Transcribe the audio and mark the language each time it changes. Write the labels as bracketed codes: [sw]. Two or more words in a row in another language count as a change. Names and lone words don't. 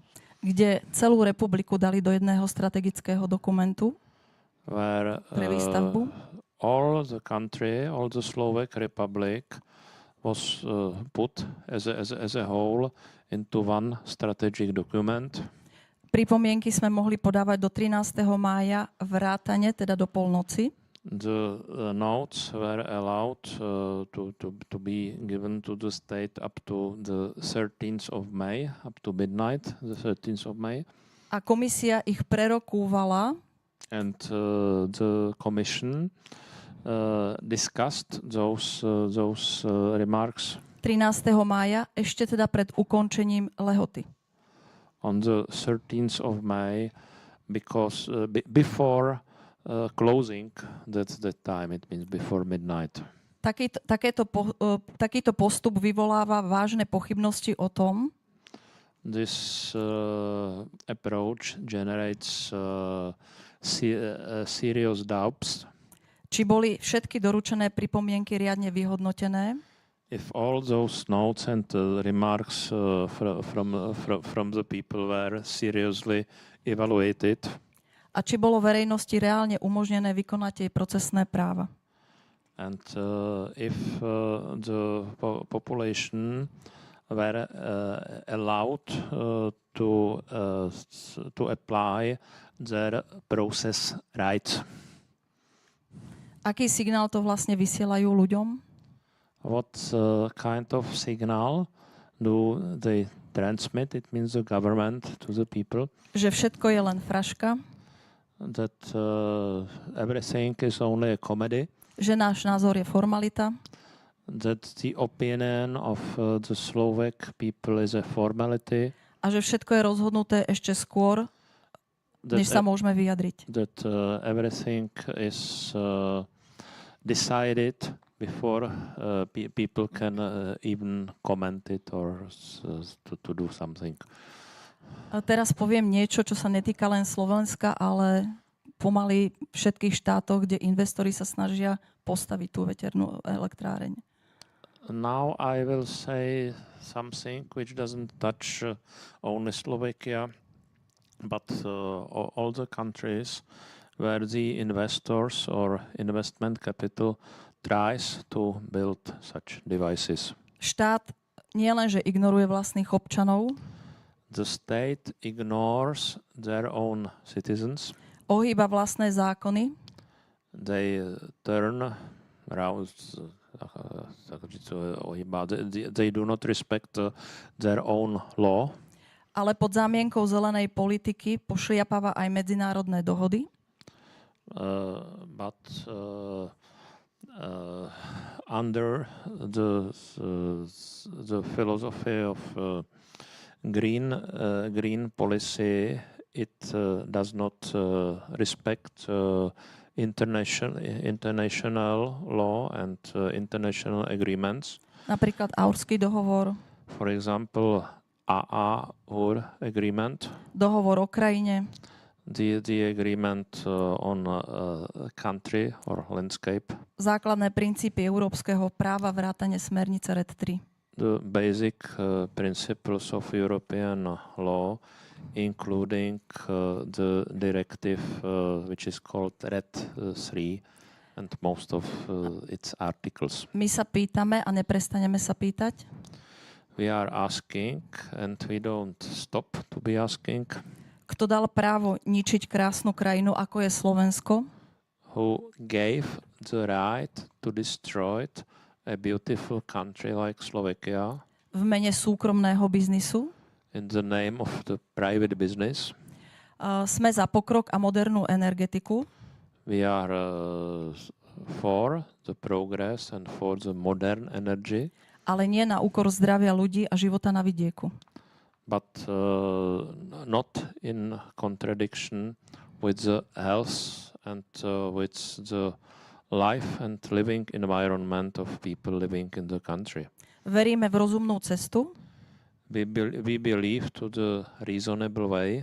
[sk] Kde celú republiku dali do jedného strategického dokumentu pre výstavbu. [en] All the country, all the Slovak Republic was put as a whole into one strategic document. [sk] Pripomienky sme mohli podávať do 13. mája vrátane, teda do polnoci. [en] The notes were allowed to be given to the state up to the 13th of May, up to midnight, the 13th of May. [sk] A komisia ich prerokúvala. [en] And the commission discussed those remarks. [sk] 13. mája, ešte teda pred ukončením lehoty. [en] On the 13th of May, because before closing that time, it means before midnight. [sk] Takýto postup vyvoláva vážne pochybnosti o tom, [en] this approach generates serious doubts. [sk] Či boli všetky doručené pripomienky riadne vyhodnotené? [en] If all those notes and remarks from the people were seriously evaluated. [sk] A či bolo verejnosti reálne umožnené vykonať jej procesné práva? [en] And if the population were allowed to apply their process rights. [sk] Aký signál to vlastne vysielajú ľuďom? [en] What kind of signal do they transmit? It means the government to the people. [sk] Že všetko je len fraška. [en] That everything is only a comedy. [sk] Že náš názor je formalita. [en] That the opinion of the Slovak people is a formality. [sk] A že všetko je rozhodnuté ešte skôr, než sa môžeme vyjadriť. [en] That everything is decided before people can even comment it or to do something. [sk] A teraz poviem niečo, čo sa netýka len Slovenska, ale pomaly všetkých štátoch, kde investori sa snažia postaviť tú veternú elektráreň. [en] Now I will say something which doesn't touch only Slovakia, but all the countries where the investors or investment capital tries to build such devices. [sk] Štát nielenže ignoruje vlastných občanov, [en] the state ignores their own citizens. [sk] Ohýba vlastné zákony. [en] They turn around. They do not respect their own law. [sk] Ale pod zámienkou zelenej politiky pošliapáva aj medzinárodné dohody. [en] But under the philosophy of green policy, it does not respect international law and international agreements. [sk] Napríklad Aarhuský dohovor. [en] For example, AAUR agreement. [sk] Dohovor o krajine. [en] The agreement on country or landscape. [sk] Základné princípy európskeho práva vrátane smernice RED 3. [en] The basic principles of European law, including the directive which is called RED 3 and most of its articles. [sk] My sa pýtame a neprestaneme sa pýtať. [en] We are asking and we don't stop to be asking. [sk] Kto dal právo ničiť krásnu krajinu, ako je Slovensko? [en] Who gave the right to destroy a beautiful country like Slovakia? [sk] V mene súkromného biznisu? [en] In the name of the private business? [sk] Sme za pokrok a modernú energetiku. [en] We are for the progress and for the modern energy. [sk] Ale nie na úkor zdravia ľudí a života na vidieku. [en] But not in contradiction with the health and with the life and living environment of people living in the country. [sk] Veríme v rozumnú cestu. [en] We believe to the reasonable way.